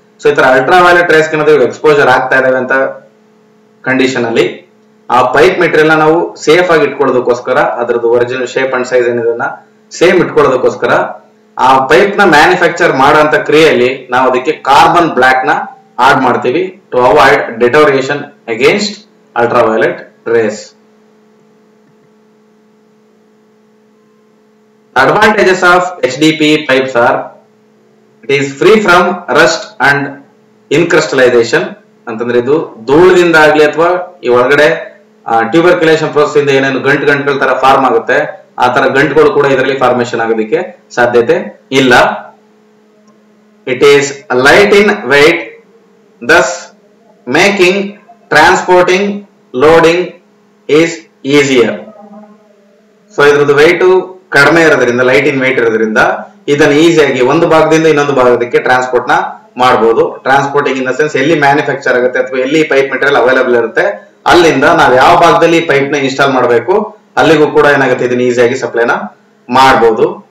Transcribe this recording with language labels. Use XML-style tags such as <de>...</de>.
<kn>So ಈ ತರ ultraviolet race exposure ಆಗ್ತಾ ಇದಾವೆ ಅಂತ ಕಂಡೀಷನ್ ಅಲ್ಲಿ ಆ ಪೈಪ್ ಮೆಟೀರಿಯಲ್ ನ ನಾವು ಸೇಫ್ ಆಗಿ ಇಟ್ಕೊಳ್ಳೋದಕ್ಕೋಸ್ಕರ ಅದ್ರದ್ದು original shape and size ಏನಿದನ್ನ same ಇಟ್ಕೊಳ್ಳೋದಕ್ಕೋಸ್ಕರ ಆ ಪೈಪ್ ನ ಮ್ಯಾನುಫ್ಯಾಕ್ಚರ್ ಮಾಡೋಂತ ಕ್ರಿಯೆಯಲ್ಲಿ ನಾವು ಅದಕ್ಕೆ ಕಾರ್ಬನ್ ಬ್ಲಾಕ್ ನ ಆಡ್ ಮಾಡ್ತೀವಿ</kn> <en>To avoid deterioration against ultraviolet rays. Advantages of HDP pipes are it is free from rust and incrustalization.</en> <kn>ಅಂತಂದ್ರೆ ಇದು ಧೂಳದಿಂದ ಆಗ್ಲಿ ಅಥವಾ ಈ ಒಳಗಡೆ ಟ್ಯೂಬರ್ಕ್ಯುಲೇಷನ್ ಪ್ರೋಸೆಸ್ ಇಂದ ಏನೇನು ಗಂಟುಗಳ ತರ ಫಾರ್ಮ್ ಆಗುತ್ತೆ ಆ ತರ ಗಂಟುಗಳು ಕೂಡ ಇದರಲ್ಲಿ ಫಾರ್ಮೇಶನ್ ಆಗೋದಕ್ಕೆ ಸಾಧ್ಯತೆ ಇಲ್ಲ.</kn> <en>It is light in weight, thus making transporting loading is easier.</en> <kn>So ಇದ್ರದ್ದು weight ಕಡಿಮೆ ಇರೋದ್ರಿಂದ, ಲೈಟ್ ಇನ್ weight ಇರೋದ್ರಿಂದ ಇದನ್ನ ಈಸಿಯಾಗಿ ಒಂದು ಭಾಗದಿಂದ ಇನ್ನೊಂದು ಭಾಗಕ್ಕೆ ಟ್ರಾನ್ಸ್ಪೋರ್ಟ್ ನ ಮಾಡಬಹುದು.</kn> <en>transporting in the sense</en> <kn>ಎಲ್ಲಿ ಮ್ಯಾನುಫ್ಯಾಕ್ಚರ್ ಆಗುತ್ತೆ ಅಥವಾ ಎಲ್ಲಿ ಪೈಪ್ ಮೆಟೀರಿಯಲ್ ಅವೈಲೇಬಲ್ ಇರುತ್ತೆ ಅಲ್ಲಿಂದ ನಾವು ಯಾವ ಭಾಗದಲ್ಲಿ ಪೈಪ್ ನ ಇನ್ಸ್ಟಾಲ್ ಮಾಡಬೇಕು ಅಲ್ಲಿಗೂ ಕೂಡ ಏನಾಗುತ್ತೆ ಇದನ್ನ ಈಸಿಯಾಗಿ ಸಪ್ಲೈನ ಮಾಡಬಹುದು.</kn>